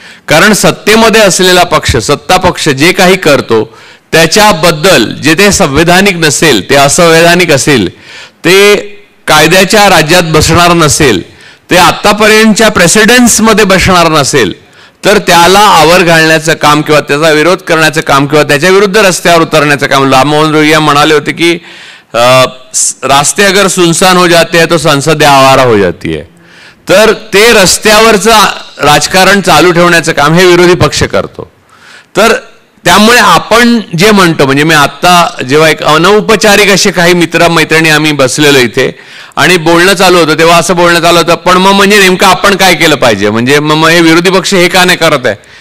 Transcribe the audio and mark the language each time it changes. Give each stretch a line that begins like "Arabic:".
Marathi: कारण सत्तेमध्ये असलेला पक्ष, सत्ता पक्ष जे काही करतो त्याच्याबद्दल जे ते संवैधानिक नसेल, ते असंवैधानिक असेल, ते कायद्याच्या राज्यात बसणार नसेल, ते आतापर्यंतच्या प्रेसिडेंट्समध्ये बसणार नसेल, तर त्याला आवर घालण्याचं काम किंवा त्याचा विरोध करण्याचं काम किंवा त्याच्या विरुद्ध रस्त्यावर उतरण्याचं काम.
Hindi: राममोहन रोहिया
Marathi: म्हणाले होते की
Hindi: रास्ते अगर सुनसान हो जाते हैं तो संसदें आवारा हो जाती है.
Marathi: तर ते रस्त्यावरचं राजकारण चालू ठेवण्याचं काम हे विरोधी पक्ष करतो. तर त्यामुळे आपण जे म्हणतो, म्हणजे मी आता जेव्हा एक अनौपचारिक असे काही मित्र मैत्रिणी आम्ही बसलेलो इथे आणि बोलणं चालू होतं तेव्हा असं बोलणं चालू होतं, पण मग म्हणजे नेमकं आपण काय केलं पाहिजे, म्हणजे मग हे विरोधी पक्ष हे का नाही करत आहे.